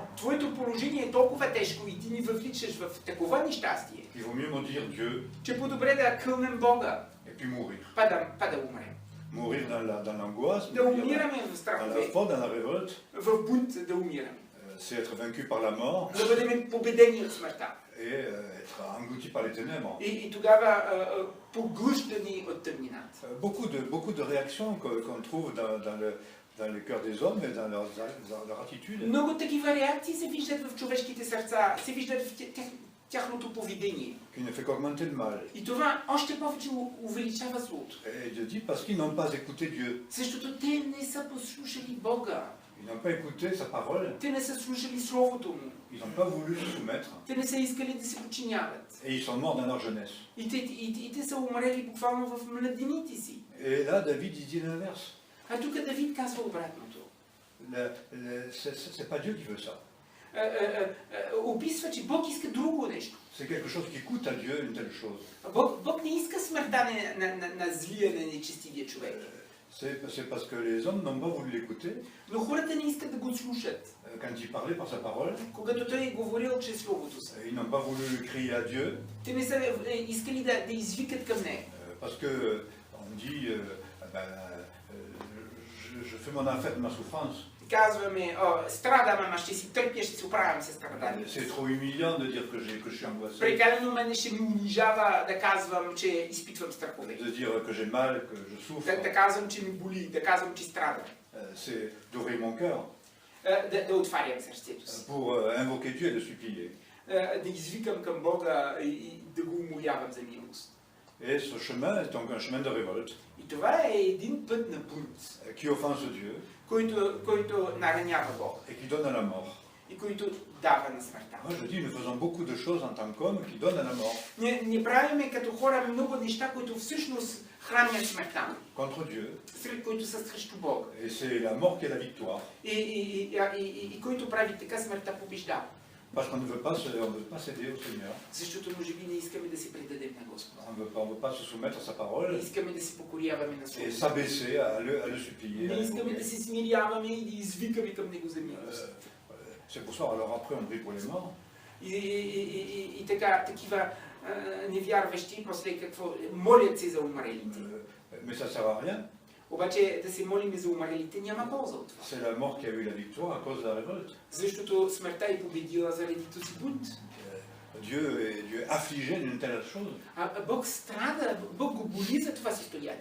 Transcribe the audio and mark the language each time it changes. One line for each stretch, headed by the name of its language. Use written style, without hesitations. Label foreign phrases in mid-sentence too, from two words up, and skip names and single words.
Bulgarian: Твоето положение е толкова тежко и ти ни въвличаш в такова нещастие,
French: qu'il vaut mieux maudire Dieu
Bulgarian: че по-добре да кълнем Бога,
French: et puis mourir.
Bulgarian: па да умрем.
French: Mourir dans l'angoisse,
Bulgarian: Да
French: mourir
Bulgarian: умираме в
French: dans la
Bulgarian: страхове,
French: faute, dans la révolte,
Bulgarian: в бунт да умираме.
French: c'est être vaincu par la mort
Bulgarian: Да бъдем победени от смъртта.
French: et être englouti par les ténèbres.
Bulgarian: И тогава поглъщани от тъмнината.
French: Beaucoup de réactions qu'on trouve dans le cœur des hommes et dans leur attitude,
Bulgarian: Много такива реакции се виждат в човешките сърца, се виждат в тяхното поведение.
French: qui ne fait qu'augmenter le mal.
Bulgarian: И това още повече увеличава злото.
French: Et Dieu dit parce qu'ils n'ont pas écouté Dieu,
Bulgarian: Защото те не са послушали Бога.
French: ils n'ont pas écouté sa parole,
Bulgarian: Те не са слушали Словото Му.
French: ils n'ont pas voulu se soumettre
Bulgarian: Те не са искали да се подчиняват.
French: et ils sont morts dans leur jeunesse.
Bulgarian: И те са умрели буквално в младените си.
French: Et là, David il dit l'inverse.
Bulgarian: А тук Давид казва обратното.
French: C'est pas Dieu qui veut ça.
Bulgarian: Описва, че Бог иска друго нещо.
French: C'est quelque chose qui coûte à Dieu une telle chose.
Bulgarian: Бог не иска смъртта на злия, на нечестивия човек.
French: C'est parce que les hommes n'ont pas voulu l'écouter
Bulgarian: Но хората не искат да го слушат.
French: quand il parlait par sa parole.
Bulgarian: Когато той е говорил чрез Словото си.
French: Ils n'ont pas voulu crier à Dieu
Bulgarian: Те не са искали да извикат към него.
French: parce que on dit je fais mon affaire de ma souffrance.
Bulgarian: Казваме, страдам, ама ще си търпя, ще се оправям с страданието.
French: C'est trop humiliant de dire que je suis angoissé,
Bulgarian: Прекалено мене ще ми унижава да казвам, че изпитвам страхове.
French: de dire que j'ai mal, que je souffre.
Bulgarian: Да казвам, че ми боли, да казвам, че страдам.
French: C'est d'ouvrir mon cœur
Bulgarian: Да отварям сърцето си.
French: pour invoquer Dieu et de supplier.
Bulgarian: Да извикам към Бога и да го умолявам за милост.
French: Et ce chemin est donc un chemin de révolte
Bulgarian: И това е един път на бунт,
French: qui offense Dieu
Bulgarian: който наранява Бога
French: et qui donne à la mort.
Bulgarian: и който дава на смъртта.
French: Moi je dis, nous faisons beaucoup de choses en tant qu'hommes qui donnent à la mort
Bulgarian: Не правиме като хора много неща, които всъщност хранят смъртта,
French: contre Dieu.
Bulgarian: сред които са срещу Бога.
French: Et c'est la mort qui est la victoire.
Bulgarian: И който прави така, смъртта побеждава.
French: Parce qu'on ne veut pas céder au Seigneur.
Bulgarian: Защото може би не искаме да се предадем на Господа.
French: On veut pas se soumettre à sa
Bulgarian: Не
French: parole
Bulgarian: искаме да се покоряваме на
French: et
Bulgarian: Словото.
French: s'abaisser à le supplier.
Bulgarian: Не искаме да се смиряваме и да извикаме към Него за милост.
French: C'est pour ça, alors après on prie pour les morts.
Bulgarian: И така, такива невярващи, после какво, молят се за умрелите.
French: Mais ça sert à rien.
Bulgarian: Обаче да се молим за умрелите няма полза от това.
French: C'est la mort qui a eu la victoire à cause de la révolte.
Bulgarian: Защото смъртта е победила заради този бунт.
French: Dieu est affligé d'une telle chose.
Bulgarian: Бог страда, Бог го боли за това състояние.